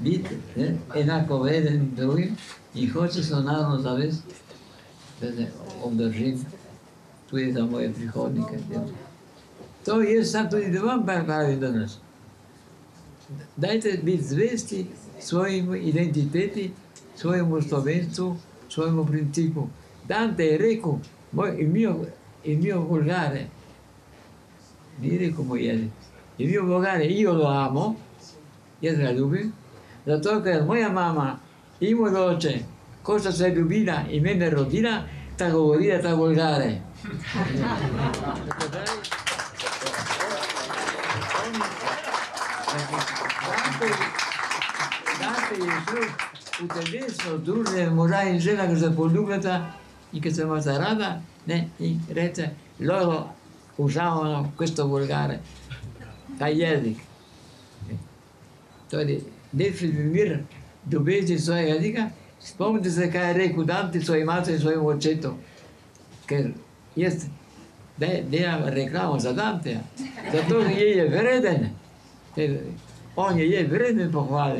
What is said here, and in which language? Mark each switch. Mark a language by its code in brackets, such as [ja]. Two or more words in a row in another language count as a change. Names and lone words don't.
[sl] biti enako vreden drugim in hočem se naravno zavest, da se obdržim tudi za moje prihodnike. To jaz sam tudi da vam pravim danes. Dajte biti zvesti svojim identiteti, svojemu slovenstvu, svojemu principu. Dante je rekel, [it] il mio volgare, [sl] ni rekel moj jezik, [it] il mio volgare io lo amo, [sl] jaz ga ljubim, zato ker moja mama in moj oče, ko sta se ljubila in mene rodila, ta govorila ta volgare. Dante je šel v telesno druženje moža in žena, ki se poljubljata in ki se imata rada, ne, in reče, [it] loro usavano questo volgare, [sl] ta jezik. Torej, nečni mir ljubezni svojega jezika, spomnite se, kaj je rekel Dante svoji materi in svojemu očetu, ker jaz delam reklamo za Danteja, zato je vreden, on je vreden pohvale.